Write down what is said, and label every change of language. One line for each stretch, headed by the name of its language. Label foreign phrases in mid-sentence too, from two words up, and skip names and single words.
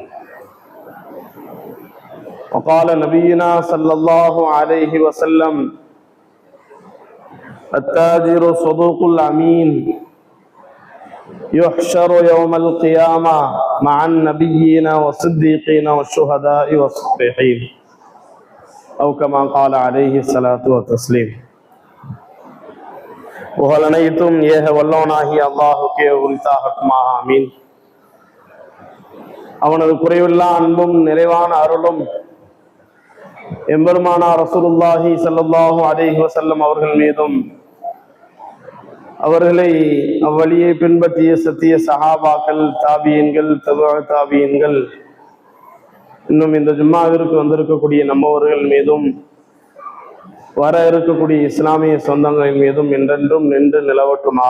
Arabic: وقال نبينا صلى الله عليه وسلم التاجر الصدوق الأمين يحشر يوم القيامة مع النبيين والصديقين والشهداء والصالحين أو كما قال عليه الصلاة والتسليم.
Tamil: புகழ் அனைத்தும் ஏக வல்லவனாகிய அல்லாஹுக்கே உரித்தாகட்டுமாக. ஆமீன். அவனது குறைவில்லா அன்பும் நிறைவான அருளும் எம்பெருமானார்
Arabic: رسول الله صلى الله عليه وسلم
Tamil: அவர்கள் மீதும் அவர்களை அவ்வழியை பின்பற்றிய சத்திய சஹாபாக்கள், தாபியீன்கள், தபூ தாபியீன்கள், இன்னும் இந்த ஜும்மாவிற்கு வந்திருக்கக்கூடிய நம்மவர்கள் மீதும் வர இருக்கக்கூடிய இஸ்லாமிய சொந்தங்களின் மீதும் என்றென்றும் நின்று நிலவட்டுமாக.